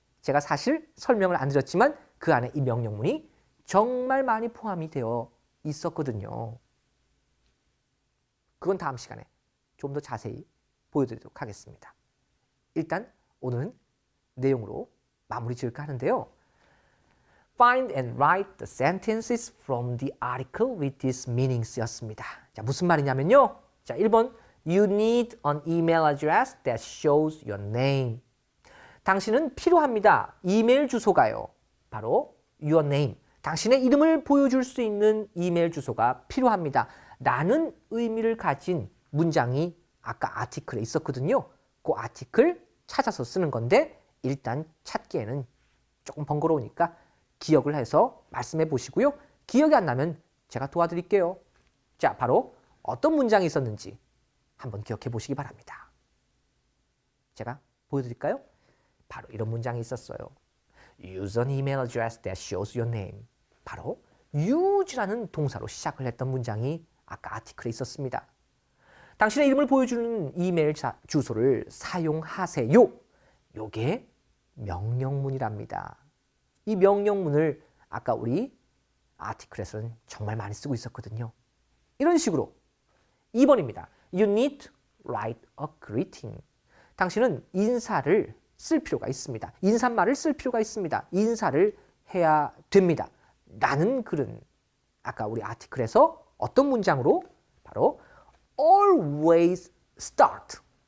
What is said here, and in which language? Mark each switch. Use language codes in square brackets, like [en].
[ko] 제가 사실 설명을 안 드렸지만 그 안에 이 명령문이 정말 많이 포함이 되어 있었거든요. 그건 다음 시간에 좀 더 자세히 보여드리도록 하겠습니다. 일단 오늘은 내용으로 마무리 지을까 하는데요. [en] Find and write the sentences from the article with these meanings [ko] 였습니다. 자, 무슨 말이냐면요. 자, 1번 [en] You need an email address that shows your name. [ko] 당신은 필요합니다. 이메일 주소가요. 바로 [en] your name. [ko] 당신의 이름을 보여줄 수 있는 이메일 주소가 필요합니다. 라는 의미를 가진 문장이 아까 아티클에 있었거든요. 그 아티클 찾아서 쓰는 건데 일단 찾기에는 조금 번거로우니까 기억을 해서 말씀해 보시고요. 기억이 안 나면 제가 도와드릴게요. 자, 바로 어떤 문장이 있었는지 한번 기억해 보시기 바랍니다. 제가 보여드릴까요? 바로 이런 문장이 있었어요. [en] Use an email address that shows your name. [ko] 바로 use라는 동사로 시작을 했던 문장이 아까 아티클에 있었습니다. 당신의 이름을 보여주는 이메일 주소를 사용하세요. 요게 명령문이랍니다. 이 명령문을 아까 우리 아티클에서는 정말 많이 쓰고 있었거든요. 이런 식으로 2번입니다. [en] You need to write a greeting. [ko] 당신은 인사를 쓸 필요가 있습니다. 인사말을 쓸 필요가 있습니다. 인사를 해야 됩니다. 라는 글은 아까 우리 아티클에서 어떤 문장으로? 바로 [en] always start.